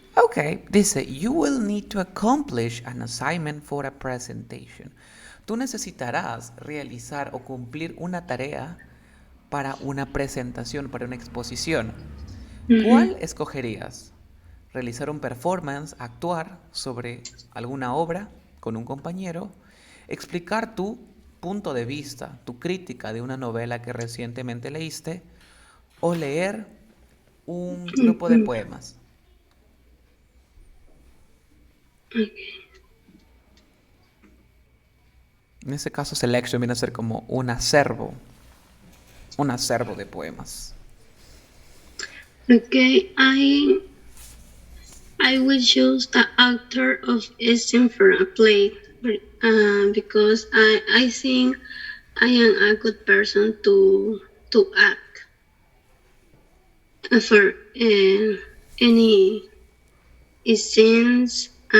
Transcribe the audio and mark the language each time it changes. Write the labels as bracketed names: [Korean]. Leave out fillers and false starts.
[English] Okay, dice, you will need to accomplish an assignment for a presentation. [Spanish] Tú necesitarás realizar o cumplir una tarea para una presentación, para una exposición. ¿Cuál escogerías? ¿Realizar un performance, actuar sobre alguna obra con un compañero? ¿Explicar tu punto de vista, tu crítica de una novela que recientemente leíste? ¿O leer un grupo de poemas? En ese caso, selection viene a ser como un acervo de poemas. [English] Okay, I will choose the actor of a scene for a play because I think I am a good person to act for any scenes.